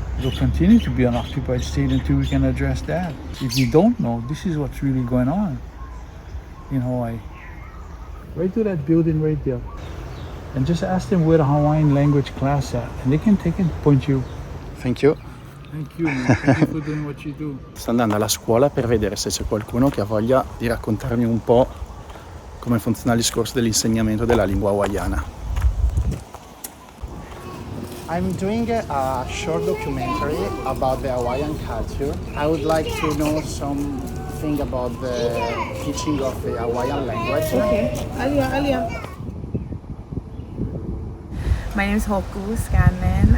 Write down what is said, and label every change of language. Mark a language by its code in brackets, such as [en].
[en] It'll continue to be an occupied state until we can address that. If you don't know, this is what's really going on in Hawaii. Right to that building right there. And just ask them where the Hawaiian language class at, and they can take and point you. Thank you. Thank you, man. Thank you for doing what you do. [it] Sto andando alla scuola per vedere se c'è qualcuno che ha voglia di raccontarmi un po' come funziona il discorso dell'insegnamento della lingua hawaiana. [en] I'm doing a short documentary about the Hawaiian culture. I would like to know something about the teaching of the Hawaiian language. Okay. Alia. My name is Hoku Scanlon.